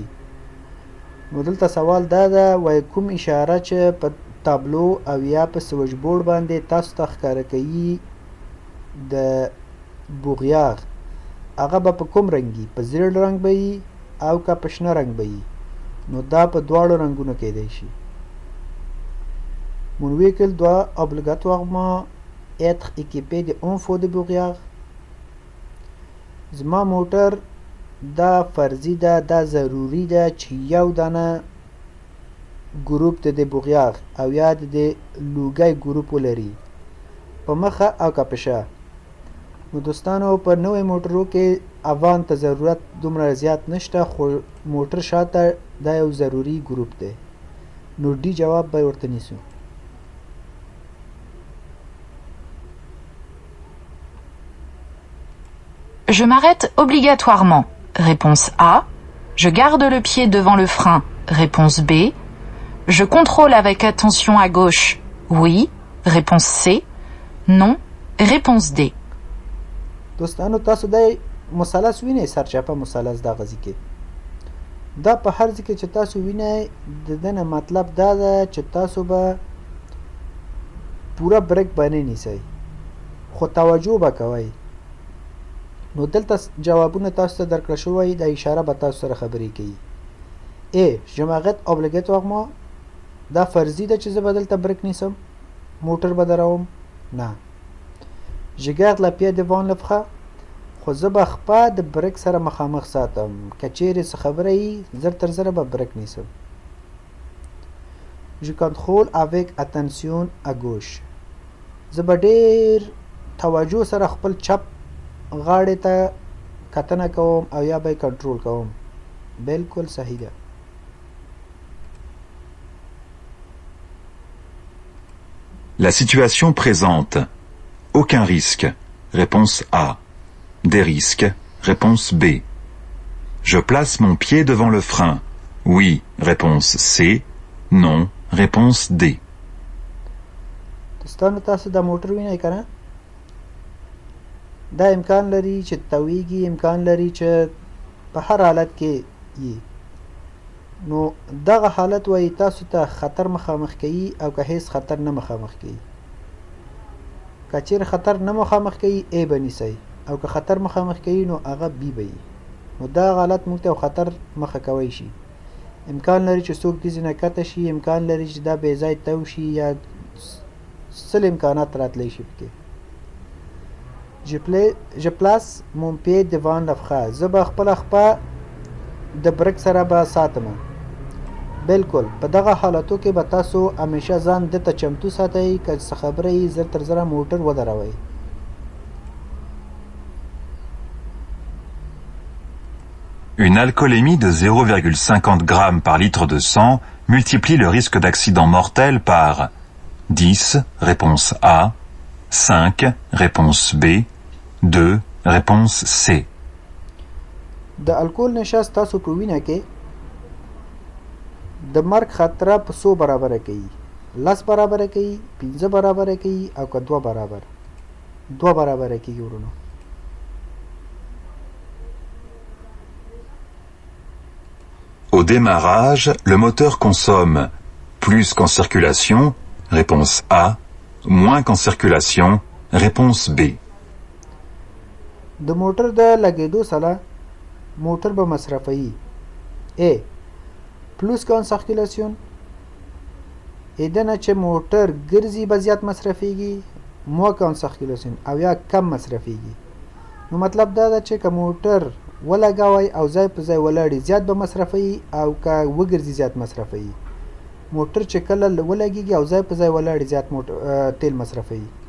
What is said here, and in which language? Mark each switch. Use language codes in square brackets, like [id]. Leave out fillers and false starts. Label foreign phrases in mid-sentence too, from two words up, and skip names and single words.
[ps] نو دلته سوال دا ده وای کوم اشاره چې په تابلو او یا په سویچ بورډ باندې تاسو ته ښکاره کوي د بوغیاغ هغه به په کوم رنګ وي؟ په زیړ رنګ به وي او که په شنه رنګ به وي؟ نو دا په دواړو رنګونو کیدی شي. [fr] Mon véhicule doit obligatoirement être équipé d'un feu de brouillard. [ps] زما موټر دا فرضي ده، دا ضروري ده چې یو دانه ګروپ ته د بوغیاغ او یا د لوګی ګروپ ولري په مخه او که په شا. نو دوستانو په نوې موټرو کې اوان ته ضرورت دومره زیات نشته، خو موټر شاته دا یو ضروري ګروپ دی. نو ډي جواب به ورته نیسو. [fr] Je m'arrête obligatoirement. Réponse A. Je garde le pied devant le frein. Réponse B. Je contrôle avec attention à gauche. Oui. Réponse C. Non. Réponse D. [ps] دوستانو تاسو د مثلث وینئ، سرچپه مثلث دا غزي کې دا په هر ځای کې چې تاسو وینئ د دنه مطلب دا ده چې تاسو به پوره بریک باندې نیسئ خو توجه به کوئ. نو دلته جوابونه تاسو ته درکړل شوی، د اشاره به تاسو سره خبرې کوي. [fr] A. Je m'arrête obligatoirement. [ps] دا فرضي ده چې زه به دلته بریک نیسم، موټر به دروم؟ نه. [fr] Je garde la pied devant le frein. [ps] خو زه به خپه د بریک سره مخامخ ساتم، که چیرې څه خبره وي زر تر زره به بریک نیسم. [fr] Je contrôle avec attention à gauche. [ps] زه به ډېر توجه سره خپل چپ غاړې ته کتنه کوم او یا به کنټرول کوم. بالکل صحیح ده. [fr] La situation présente. Aucun risque. Réponse A. Des risques. Réponse B. Je place mon pied devant le frein. Oui. Réponse C. Non. Réponse D. [ps] دوستانو تاسو دا موټر وینئ که نه؟ دا امکان لري چې تویږي، امکان لري چې په هر حالت کې یي. نو دغه حالت وایي تاسو ته خطر مخامخ کوي او که هیڅ خطر نه مخامخ کوي. که چیرې خطر نه مخامخ کوي A به نیسئ او که خطر مخامخ کوي نو هغه B به وي. نو دا حالت موږ ته خطر مخه کوی شي. امکان لري چې څوک دې ځینه کته شي، امکان لري چې دا بې ځای تو شي یا سل امکانات راتلی شي پکې. [fr] Je place mon pied devant le frein. [ps] زه به خپله خپه د بریک سره به ساتم. بالکل په دغه حالتو کې به تاسو همیشه ځان دته چمتو ساتئ که څه خبره یي زر تر زره موټر ودروئ. [fr] Une alcoolémie de 0,50 g par litre de sang multiplie le risque d'accident mortel par 10, réponse A, 5, réponse B, 2, réponse C. [ps] د الکول نشه ستاسو په وینه کې د مرګ خطره په 100 برابره کوي، 10 برابره کوي، 15 برابره کوي او که 2 برابره کوي ورونو. [fr] Au démarrage, le moteur consomme plus qu'en circulation, réponse A, moins qu'en circulation, réponse B. [ps] د موټر د لګېدو سره موټر به مصرفوي. [fr] A. plus qu'en circulation. [ps] دنه چې موټر ګرځي به زیات مصرفیږي، [fr] moins qu'en circulation [ps] او یا کم مصرفیږي. نو مطلب دا ده چې که موټر ولګوئ او ځای په ځای ولاړی زیات به مصرفوي او که وګرځي زیات مصرفوي. موټر چې کله ولګیږي او ځای په ځای ولاړی زیات تیل مصرفوي.